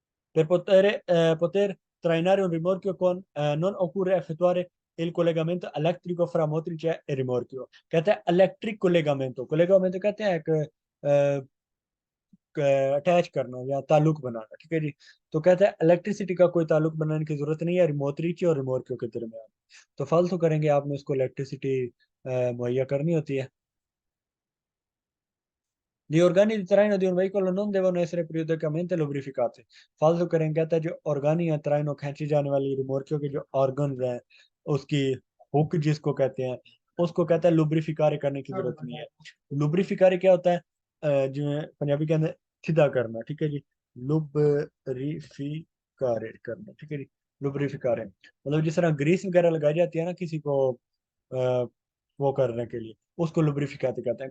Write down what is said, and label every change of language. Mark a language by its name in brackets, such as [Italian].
[Italian] Per poter trainare un rimorchio non occorre effettuare il collegamento elettrico fra motrice e rimorchio, [Hindi] कहते हैं electric कोलेगामेंटो, कोलेगामेंटो कहते हैं एक attach करना या ताल्लुक बनाना, ठीक है जी। तो कहते हैं इलेक्ट्रिसिटी का कोई ताल्लुक बनाने की जरूरत नहीं है रिमोत्रिची और रिमोर्कियो के दरमियान। तो फालतू करेंगे आपने उसको इलेक्ट्रिसिटी मुहैया करनी होती है। [Italian] Gli organi di traino di un veicolo non devono essere periodicamente lubrificati. [Hindi] फालतू करेंगे, कहता है जो ऑर्गन या traino खींची जाने वाली रिमोर्कियो के जो ऑर्गन हैं, उसकी हुक जिसको कहते हैं, उसको कहता है लुब्रिफिकारे करने की जरूरत नहीं है। लुब्रिफिकारे क्या होता है? जो पंजाबी के अंदर सीधा करना, ठीक है जी। लुब्रिफिकारे करना, ठीक है जी। लुब्रिफिकारे मतलब जिस तरह ग्रीस वगैरह लगाई जाती है ना किसी को वो करने के लिए, उसको लुब्रिफिकाते कहते हैं।